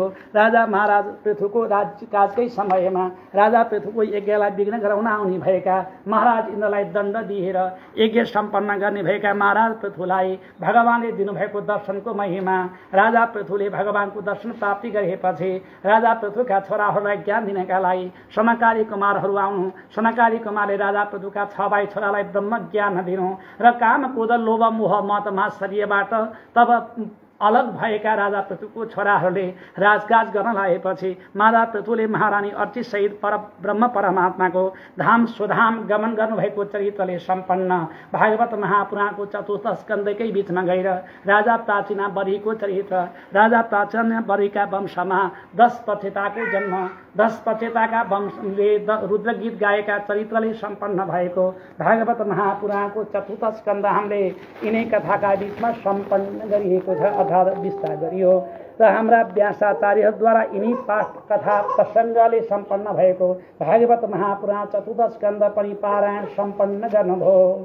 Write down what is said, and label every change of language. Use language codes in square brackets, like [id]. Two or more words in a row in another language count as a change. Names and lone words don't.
[ne] राजा महाराज पृथुको राजकाजकै समयमा राजा पृथुको यज्ञलाई विघ्न गराउन आउने भएका महाराज इन्द्रलाई दण्ड दिएर यज्ञ सम्पन्न गर्ने भएका महाराज पृथुलाई भगवानले दिनुभएको दर्शनको महिमा, राजा पृथुले भगवानको दर्शन प्राप्ति गरेपछि राजा पृथुका छोराहरूलाई ज्ञान दिनका लागि सनकादि कुमारहरू आउनु, सनकादि कुमारले राजा पृथुका 6 भाइ छोरालाई ब्रह्म ज्ञान दिनु र काम क्रोध लोभ मोह मत मात्सर्यबाट तब अलग भएका राजा पृथुको छोराहरूले राजकाज गर्न लागेपछि महाराज पृथुले महारानी अर्ची सहित ब्रह्म परमात्माको धाम स्वधाम गमन गर्नुभएको चरित्रले सम्पन्न भागवत महापुराणको चतुर्थ स्कन्धकै बीचमा गएर राजा प्राचीना बरीको चरित्र, राजा प्राचीना बरीका वंशमा 10 पचेताको जन्म, 10 पचेताका वंशले रुद्रगीत गाएका चरित्रले सम्पन्न भएको भागवत महापुराणको चतुर्थ स्कन्ध हामीले यिनै कथाका बीचमा सम्पन्न गरिएको छ अर्थात् विस्तार गरियो र हाम्रा व्यासाचार्यद्वारा यिनी पाठ कथा प्रसङ्गले सम्पन्न भएको भागवत महापुराण चतुर्थ स्कन्ध पनि पारायण सम्पन्न गर्नुभयो